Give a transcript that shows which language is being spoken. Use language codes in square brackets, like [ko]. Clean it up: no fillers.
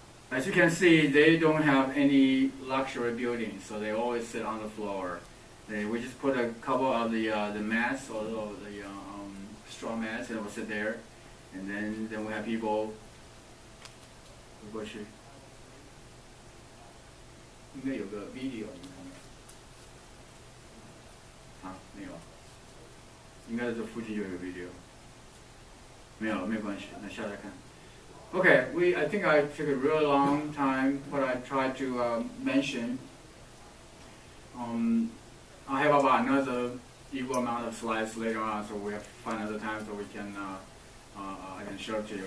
[en] As you can see, they don't have any luxury buildings, so they always sit on the floor. We just put a couple of the mats or the straw mats, and we'll sit there. And then we have people. [zh] 过去，应该有个 video， 你看看。啊，没有，应该是这附近有个 video。没有关系，那下来看。 [en] Okay, I think I took a real long time, but I tried to mention. I have about another equal amount of slides later on, so we have to find another time so we can I can show it to you.